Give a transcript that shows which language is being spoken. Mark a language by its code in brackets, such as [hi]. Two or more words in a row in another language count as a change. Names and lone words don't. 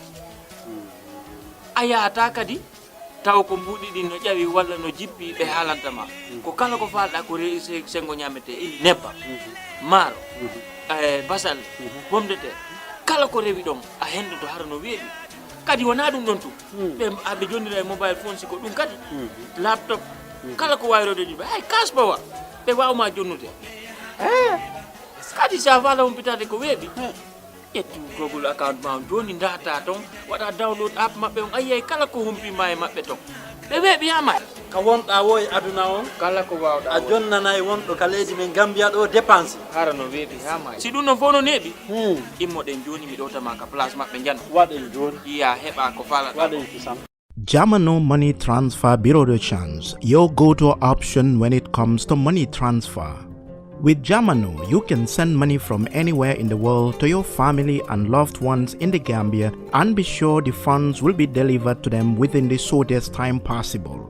[ff] ayata kadi taw ko mbudi din no jawi walla no jippi be halantama ko kala ko falda ko reese sengo nyamete ili nebba maro basal bomde te kala ko rewi dom a hendo to har no weebi kadi wona dum don tu be abbe jonnira e [en] mobile phone [ff] si ko dum kadi laptop kala ko wayrode di ay kasbawa be wawma jonnude kadi sa fala pitade ko weebi yetti [en] Google account [ff] ma joni data ton wada [en] download app [ff] mabbe on ayay kala ko humpi may mabbe ton be weebi yama ka wonda woy aduna on kala ko wawda a jonnanay wondo ka leydi men Gambia do dépense harano weebi yama si dum no fono nebi immo den joni mi dota ma ka place mabbe jan waden joni iya heba ko fala waden kisam [en] Jamano Money Transfer Bureau de Change, your go-to option when it comes to money transfer. With Jamano, you can send money from anywhere in the world to your family and loved ones in the Gambia and be sure the funds will be delivered to them within the shortest time possible.